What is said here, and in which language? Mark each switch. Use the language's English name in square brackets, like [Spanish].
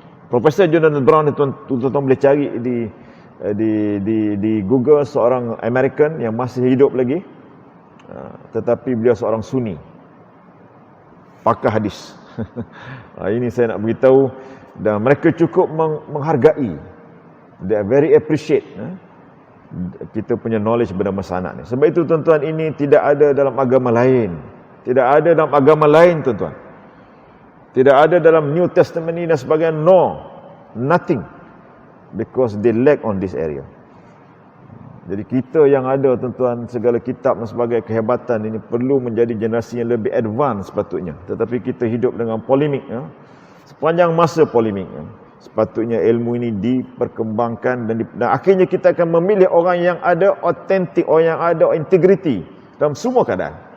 [Malay] Profesor Jonathan Brown ni tuan-tuan boleh cari di Google, seorang American yang masih hidup lagi. Tetapi beliau seorang Sunni, pakar hadis. Ini saya nak beritahu, dan mereka cukup menghargai. [English] They are very appreciate [Malay] kita punya knowledge bernama sanad ni. Sebab itu tuan-tuan, ini tidak ada dalam agama lain. Tidak ada dalam agama lain tuan-tuan. Tidak ada dalam New Testament ni dan sebagainya. [English] No, nothing. Because they lack on this area. [Malay] Jadi kita yang ada tuan-tuan, segala kitab dan sebagai kehebatan ini perlu menjadi generasi yang lebih advance sepatutnya. Tetapi kita hidup dengan polemik. Sepanjang masa polemik. Sepatutnya ilmu ini diperkembangkan dan akhirnya kita akan memilih orang yang ada autentik, orang yang ada integriti dalam semua keadaan.